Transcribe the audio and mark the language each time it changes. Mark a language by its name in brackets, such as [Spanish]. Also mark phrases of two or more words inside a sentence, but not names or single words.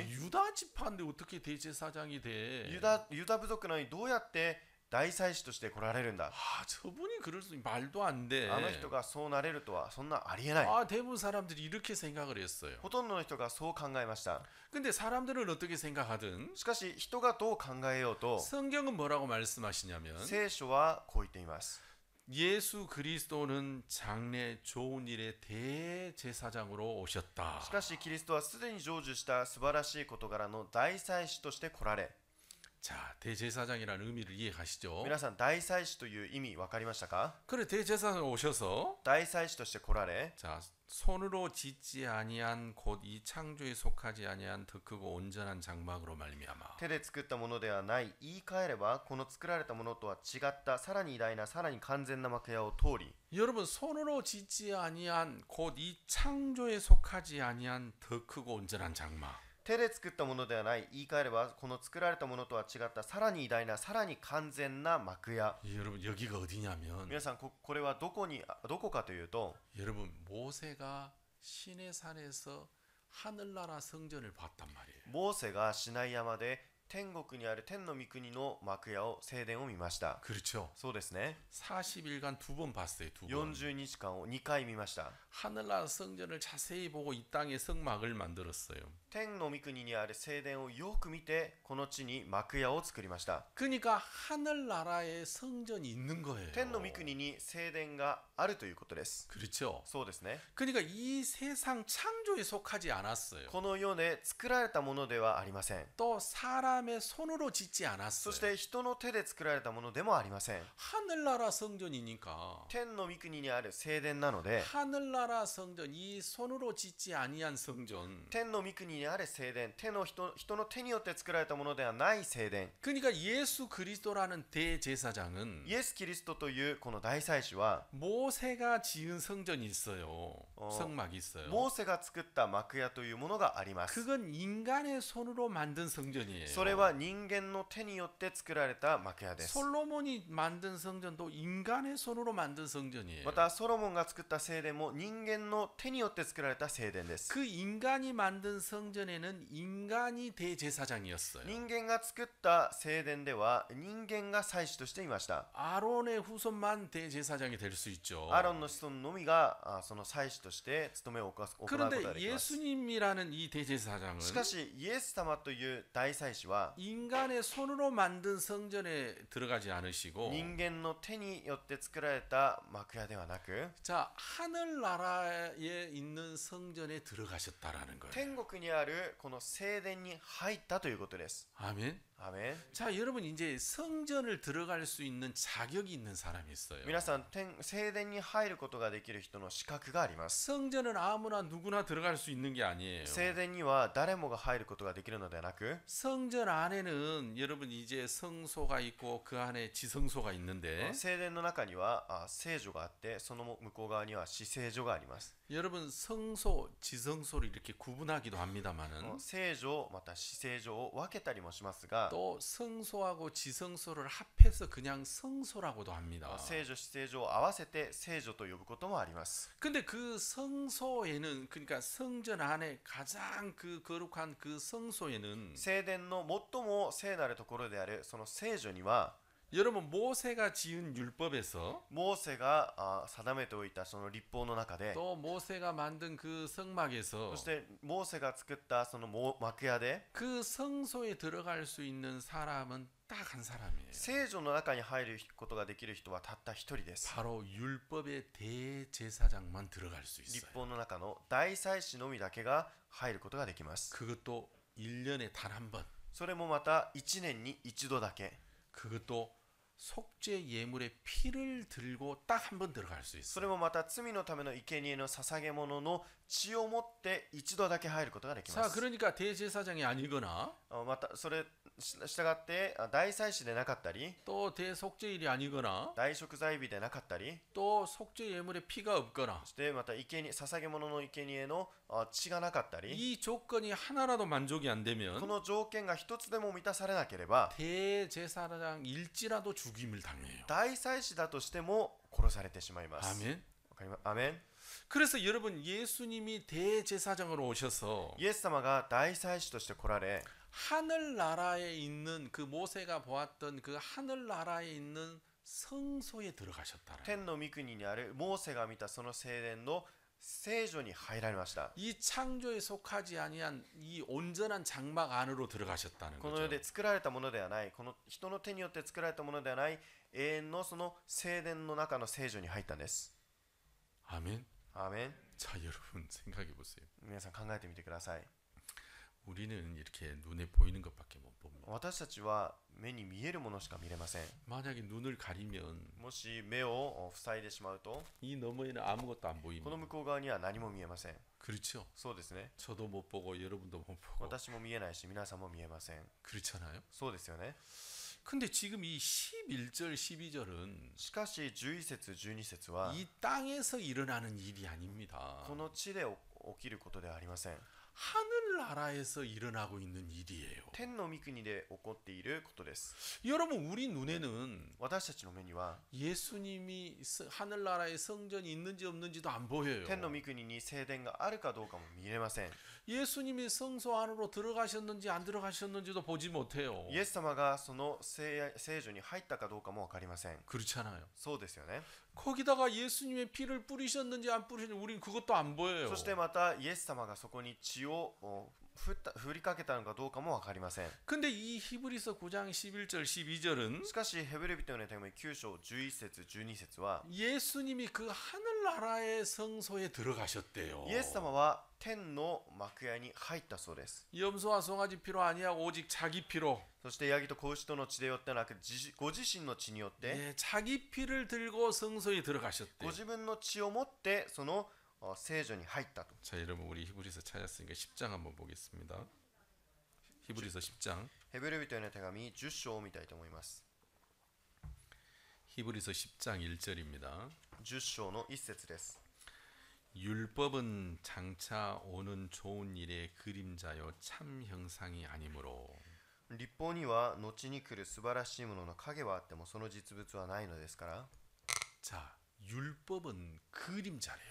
[Korean] 유다 지파인데 어떻게 대제사장이 돼? [Japanese] ユダ部族なのにどうやって大祭司として来られるんだ？ [Korean] 저분이 그럴 수 말도 안 돼. [Japanese] あの人がそうなれるとはそんなありえない。 [Korean] 대부분 사람들이 이렇게 생각을 했어요. [Japanese] ほとんどの人がそう考えました。 [Korean] 근데 사람들은 어떻게 생각하든 [Japanese] しかし人がどう考えようと、 [Korean] 성경은 뭐라고 말씀하시냐면 [Japanese] 聖書はこう言っています。 [Korean] 예수 그리스도는 장래 좋은 일의 대제사장으로 오셨다. [Japanese] しかしキリストはすでに成就した素晴らしい事柄の大祭司として来られ、 [Korean] 자, 대제사장이라는 의미를 이해가시죠? [Japanese] 皆さん大祭司という意味分かりましたか？ [Korean] 그래 대제사장 오셔서 [Japanese] 大祭司として来られ、 [Korean] 자, 손으로 짓지 아니한 곧 이 창조에 속하지 아니한 더 크고 온전한 장막으로 말미암아 [Japanese] 手で作ったものではない、言い換えればこの作られたものとは違ったさらに偉大なさらに完全な幕屋を通り、 [Korean] 여러분 손으로 짓지 아니한 곧 이 창조에 속하지 아니한 더 크고 온전한 장막 [Japanese] 手で作ったものではない、言い換えればこの作られたものとは違ったさらに偉大なさらに完全な幕屋。 [Korean] 여러분 여기가 어디냐면 [Japanese] 皆さんこれはどこかというと、 [Korean] 여러분 모세가 시내 산에서 하늘나라 성전을 봤단 말이에요. [Japanese] モーセがシナイ山で天国にある天の御国の幕屋を聖殿を見ました。 [Korean] 그렇죠. [Japanese] そうですね。 [Korean] 40일간 2번 봤어요. 2번. [Japanese] 40 日間を2回見ました。 [Korean] 하늘나라 성전을 자세히 보고 이 땅에 성막을 만들었어요. [Japanese] 天の御国にある聖殿をよく見てこの地に幕屋を作りました。 [Korean] 그러니까 하늘나라에 성전이 있는 거예요. [Japanese] 天の御国に聖殿があるということです。 [Korean] 그렇죠. [Japanese] そうですね。 [Korean] 그러니까 이 세상 창조에 속하지 않았어요. [Japanese] この世で作られたものではありません。 [Korean] 또 사람의 손으로 짓지 [Japanese] そ [Korean] 않았어요. [Japanese] して人の手で作られたものでもありません。 [Korean] 하늘나라 성전이니까 [Japanese] 天の御国にある聖殿なので、 [Korean] 하늘나라 성전 이 손으로 짓지 아니한 성전 [Japanese] 天の御国にある聖殿、人の手によって作られたものではない聖殿。 [Korean] 그러니까 예수 그리스도라는 대제사장은 [Japanese] イエス・キリストというこの大祭司は [Korean] 모세가 지은 성전이 있어요. 성막이 있어요. [Japanese] モーセが作った幕屋というものがあります。 [Korean] 그건 인간의 손으로 만든 성전이에요. [Japanese] それは人間の手によって作られた幕屋です。 [Korean] 솔로몬이 만든 성전도 인간의 손으로 만든 성전이에요. [Japanese] またソロモンが作った聖殿も人間の手によって作られた聖殿です。 [Korean] 그 인간이 만든 성전에는 인간이 대제사장이었어요. [Japanese] 人間が作った聖殿では人間が祭司としていました。 [Korean] 아론의 후손만 대제사장이 될 수 있죠. [Japanese] アロンの子孫のみがその祭司として務めを行うことが [Korean] 그런데 [Japanese] できます。 [Korean] 예수님이라는 이 대제사장은 [Japanese] しかしイエス様という大祭司はは [Korean] 인간의 손으로 만든 성전에 들어가지 않으시고 [Japanese] 人間の手によって作られた幕屋ではなく [Korean] 자, 하늘나라에 있는 성전에 들어가셨다라는 거예요. [Japanese] 天国にあるこの聖殿に入ったということです。 [Korean] 아멘. [Japanese] アーメン。 [Korean] 자, 여러분 이제 성전을 들어갈 수 있는 자격이 있는 사람이 있어요. [Japanese] 皆さん聖殿に入ることができる人の資格があります。 [Korean] 성전은 아무나 누구나 들어갈 수 있는 게 아니에요. [Japanese] 聖殿には誰もが入ることができるのではなく [Korean] 성전 안에는 여러분 이제 성소가 있고 그 안에 지성소가 있는데 [Japanese] 聖殿の中には聖所があってその向こう側には至聖所があります。 [Korean] 여러분 성소, 지성소를 이렇게 구분하기도 합니다만은 [Japanese] 聖所また至聖所を分けたりもしますが [Korean] 또 성소하고 지성소를 합해서 그냥 성소라고도 합니다. [Japanese] 聖所至聖所を合わせて聖所と呼ぶこともあります。 [Korean] 근데 그 성소에는 그러니까 성전 안에 가장 그 거룩한 그 성소에는 [Japanese] 聖殿の最も聖なるところであるその聖所には [Korean] 여러분 모세가 지은 율법에서 [Japanese] モーセが定めておいたその立法の中で [Korean] 또 모세가 만든 그 성막에서 [Japanese] そしてモーセが作ったその幕屋で [Korean] 그 성소에 들어갈 수 있는 사람은 딱 한 사람이에요. [Japanese] 聖所の中に入ることができる人はたった一人です。 [Korean] 바로 율법의 대제사장만 들어갈 수 [Japanese] 立 [Korean] 있어요. [Japanese] 法の中の大祭司のみだけが入ることができます。 [Korean] 그것도 1년에 단 한 번. [Japanese] それもまた1年に一度だけ。 [Korean] 그것도 속죄 예물의 피를 들고 딱 한 번 들어갈 수 [Japanese] それ [Korean] 있어요. [Japanese] もまた罪のための生贄の捧げ物の血を持って一度だけ入ることができま [Korean] 자, [Japanese] す。 [Korean] 그러니까 대제사장이 아니거나 [Japanese] またそれ従って大祭司でなかったり [Korean] 또 대속죄일이 아니거나 [Japanese] 大贖罪日でなかったり [Korean] 또 속죄 예물의 피가 없거나 [Japanese] そしてまた捧げ物の生贄の血がなかったり [Korean] 이 조건이 하나라도 만족이 안 [Japanese] こ [Korean] 되면 [Japanese] の条件が一つでも満たされなければ [Korean] 대제사장일지라도 죽임을 당해요. [Japanese] 大祭司だとしても殺されてしまいます。 [Korean] 아멘. [Japanese] わかります。アメン。 [Korean] 그래서 여러분 예수님이 대제사장으로 오셔서 [Japanese] イエス様が大祭司として来られ [Korean] 하늘나라에 있는 그 모세가 보았던 그 하늘나라에 있는 성소에 들어가셨다라. [Japanese] 天の御国にあるモーセが見たその聖殿の聖所に入られました。 [Korean] 이 창조에 속하지 아니한 이 온전한 장막 안으로 들어가셨다는 [Japanese] この世 [Korean] 거죠. [Japanese] で作られたものではない、この人の手によって作られたものではない永遠のその聖殿の中の聖所に入ったんです。 [Korean] 아멘. [Japanese] アーメン。 [Korean] 자, 여러분 생각해 보세요. [Japanese] 皆さん考えてみてください。 [Korean] 우리는 이렇게 눈에 보이는 것밖에 못 봅니다. [Japanese] 私たちは目に見えるものしか見れません。 [Korean] 만약에 눈을 가리면 [Japanese] もし目を塞いでしまうと [Korean] 이 너머에는 아무것도 안 [Japanese] こ [Korean] 보입니다. [Japanese] の向こう側には何も見えません。 [Korean] 그렇죠? [Japanese] そうですね。 [Korean] 저도 못 보고 여러분도 못 보고 [Japanese] 私も見えないし皆さんも見えません。 [Korean] 그렇잖아요. [Japanese] そうですよね。 [Korean] 근데 지금 이 11절 12절은 [Japanese] しかし11節12節は [Korean] 이 땅에서 일어나는 일이 아닙니다. [Japanese] この地で起きることではありません。 [Korean] 하늘나라에서 일어나고 있는 일이에요. [Japanese] 天の御国で起こっていることです。 [Korean] 여러분 우리 눈에는 [Japanese] 私たちの目には [Korean] 예수님이 하늘나라에 성전이 있는지 없는지도 안 보여요. [Japanese] 天の御国に聖殿があるかどうかも見れません。 [Korean] 예수님이 성소 안으로 들어가셨는지 안 들어가셨는지도 보지 못해요. [Japanese] イエス様がその聖所に入ったかどうかも分かりません。 [Korean] 그렇잖아요. [Japanese] そうですよね。 [Korean] 거기다가 예수님의 피를 뿌리셨는지 안 뿌리셨는지 우린 그것도 안 보여요. [Japanese] そしてまたイエス様がそこに血を振りかけたのかどうかも分かりません。 [Korean] 근데 이 히브리서 9장 11절 12절은 [Japanese] しかしヘブル人への手紙9章11節12節は [Korean] 예수님이 그 하늘나라의 성소에 들어가셨대요. [Japanese] イエス様は天の幕屋に入ったそうです。 [Korean] 염소와 송아지 피로 아니야 오직 자기 피로 [Japanese] そしてヤギと子牛との血でよってなくご自身の血によって [Korean] 예, 자기 피를 들고 성소에 [Japanese] ご [Korean] 들어가셨대요. [Japanese] 自分の血を持ってその聖所に入ったと。 [Korean] 자, 여러분 우리 히브리서 찾았으니까 10장 한번 보겠습니다. 히브리서 10장. [Japanese] ヘブル人への手紙10章を見たいと思います。 [Korean] 히브리서 10장 1절입니다. [Japanese] 10 章の1節です。 [Korean] 율법은 장차 오는 좋은 일의 그림자요 참 형상이 아니므로 [Japanese] 立法には後に来る素晴らしいものの影はあってもその実物はないのですから。 [Korean] 자, 율법은 그림자래요.